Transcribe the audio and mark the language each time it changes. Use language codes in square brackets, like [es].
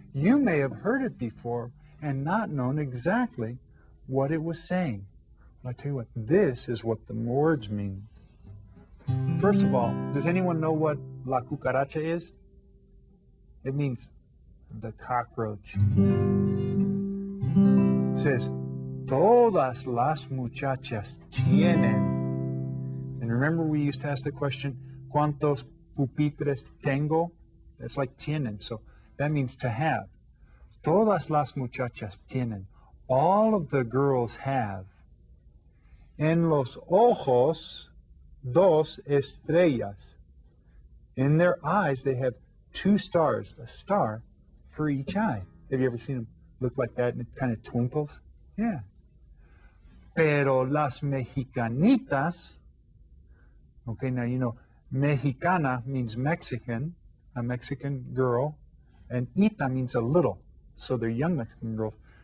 [en] You may have heard it before and not known exactly what it was saying. Well, I tell you what, this is what the words mean. First of all, does anyone know what la cucaracha is? It means the cockroach. It says, [es] todas las muchachas tienen. [en] And remember we used to ask the question, [es] ¿cuántos pupitres tengo? [en] That's like tienen, so that means to have. [es] Todas las muchachas tienen. [en] All of the girls have. [es] En los ojos, dos estrellas. [en] In their eyes, they have two stars, a star for each eye. Have you ever seen them look like that and it kind of twinkles? Yeah. [es] Pero las mexicanitas, [en] okay, now you know, mexicana means Mexican, a Mexican girl, and ita means a little, so they're young Mexican girls.